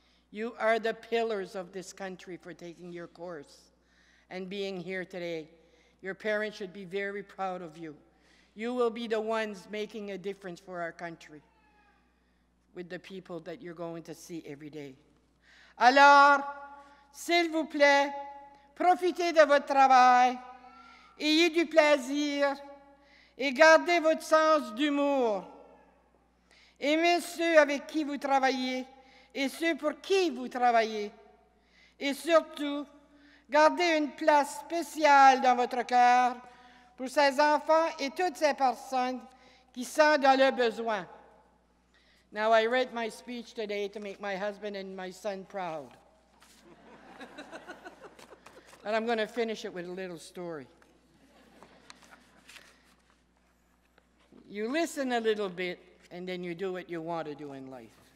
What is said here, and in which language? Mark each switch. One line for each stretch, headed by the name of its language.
English: You are the pillars of this country for taking your course and being here today. Your parents should be very proud of you. You will be the ones making a difference for our country with the people that you're going to see every day.
French: Alors, s'il vous plaît, profitez de votre travail, ayez du plaisir et gardez votre sens d'humour. Aimez ceux avec qui vous travaillez et ceux pour qui vous travaillez. Et surtout, gardez une place spéciale dans votre cœur pour ces enfants et toutes ces personnes qui sont dans le besoin.
English: Now, I read my speech today to make my husband and my son proud. And I'm going to finish it with a little story. You listen a little bit, and then you do what you want to do in life.